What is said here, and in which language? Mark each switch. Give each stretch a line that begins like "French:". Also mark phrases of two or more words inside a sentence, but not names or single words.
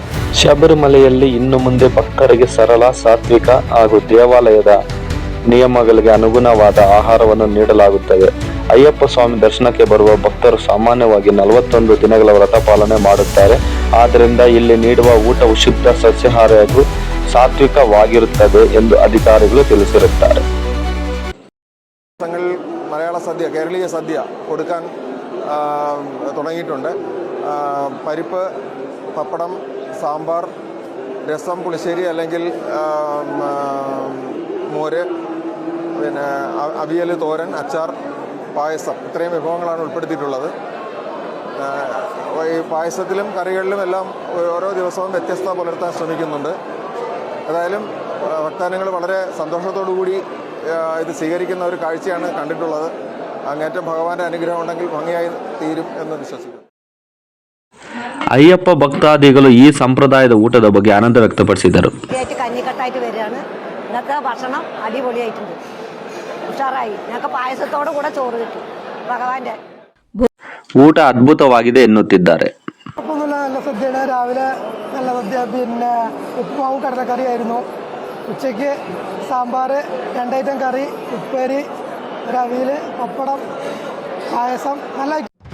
Kannada: ಶಬರಿಮಲೆಯಲ್ಲಿ ಇನ್ನು ಮುಂದೆ ಭಕ್ತರಿಗೆ ಸರಳ, ಸಾತ್ವಿಕ ಹಾಗೂ ದೇವಾಲಯದ ನಿಯಮಗಳಿಗೆ ಅನುಗುಣವಾದ ಆಹಾರವನ್ನು ನೀಡಲಾಗುತ್ತದೆ. ಅಯ್ಯಪ್ಪ ಸ್ವಾಮಿ ದರ್ಶನಕ್ಕೆ ಬರುವ ಭಕ್ತರು ಸಾಮಾನ್ಯವಾಗಿ 41 ದಿನಗಳ ವ್ರತ ಪಾಲನೆ ಮಾಡುತ್ತಾರೆ. ಆದ್ದರಿಂದ ಇಲ್ಲಿ ನೀಡುವ ಊಟವು ಶುದ್ಧ ಸಸ್ಯಾಹಾರಿ ಹಾಗೂ സാത്വികವಾಗಿರುತ್ತದೆ ಎಂದು അധികാരികൾ ತಿಳಿಸಿರುತ್ತಾರೆ.
Malayalam: മലയാള സദ്യ, കേരളീയ സദ്യ കൊടുക്കാൻ തുടങ്ങിയിട്ടുണ്ട്. പരിപ്പ്, പപ്പടം, സാമ്പാർ, രസം, പുളിശ്ശേരി അല്ലെങ്കിൽ മോര്, പിന്നെ അവിയൽ, തോരൻ, അച്ചാർ, പായസം, ഇത്രയും വിഭവങ്ങളാണ് ഉൾപ്പെടുത്തിയിട്ടുള്ളത്. ഈ പായസത്തിലും കറികളിലും എല്ലാം ഓരോ ദിവസവും വ്യത്യസ്തത പുലർത്താൻ ശ്രമിക്കുന്നുണ്ട്. ഏതായാലും ഭക്തജനങ്ങൾ വളരെ സന്തോഷത്തോടു കൂടി ഇത് സ്വീകരിക്കുന്ന ഒരു കാഴ്ചയാണ് കണ്ടിട്ടുള്ളത്. അങ്ങേറ്റം ഭഗവാന്റെ അനുഗ്രഹം ഉണ്ടെങ്കിൽ ഭംഗിയായി തീരും എന്ന് വിശ്വസിക്കുന്നു.
Kannada: ಅಯ್ಯಪ್ಪ ಭಕ್ತಾದಿಗಳು ಈ ಸಂಪ್ರದಾಯದ ಊಟದ ಬಗ್ಗೆ ಆನಂದ ವ್ಯಕ್ತಪಡಿಸಿದರು.
Malayalam: കഞ്ഞിക്കട്ടായിട്ട് വരികയാണ്. ഇന്നത്തെ ഭക്ഷണം അടിപൊളിയായിട്ടുണ്ട്, ഉഷാറായി. ഞങ്ങൾക്ക് പായസത്തോടു കൂടെ ചോറ് കിട്ടി. ഭഗവാന്റെ
Kannada: ಊಟ ಅದ್ಭುತವಾಗಿದೆ ಎನ್ನುತ್ತಿದ್ದಾರೆ.
Malayalam: നല്ല സദ്യയാണ്. രാവിലെ നല്ല സദ്യ, പിന്നെ ഉപ്പുമാവും കടലക്കറിയായിരുന്നു. ഉച്ചയ്ക്ക് സാമ്പാർ, 2 ഐറ്റം കറി, ഉപ്പേരി, ഒരു അവിയൽ, പപ്പടം, പായസം, നല്ല